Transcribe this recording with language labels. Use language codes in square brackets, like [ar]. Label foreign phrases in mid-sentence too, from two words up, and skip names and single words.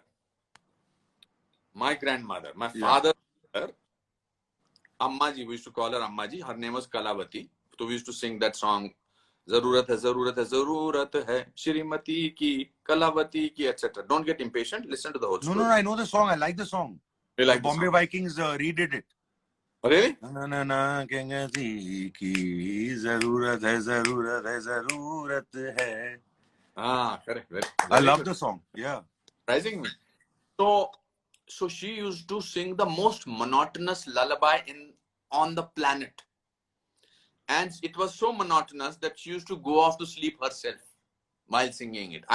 [en] My grandmother, my father, Ammaji, we used to call her Ammaji. Her name was Kalavati. So we used to sing that song, [hi] ज़रूरत है, ज़रूरत है, ज़रूरत है, श्रीमती की, कलावती की, [en] etc. Don't get impatient. Listen to the whole story. No, I know the song. I like the song. You like the the Bombay song? Vikings redid it. Oh, really? [hi] ना ना ना गंगाती की ज़रूरत है. [en] Ah, correct. I love the song. Yeah. Surprising me. So she used to sing the most monotonous lullaby on the planet. And it was so monotonous that she used to go off to sleep herself while singing it.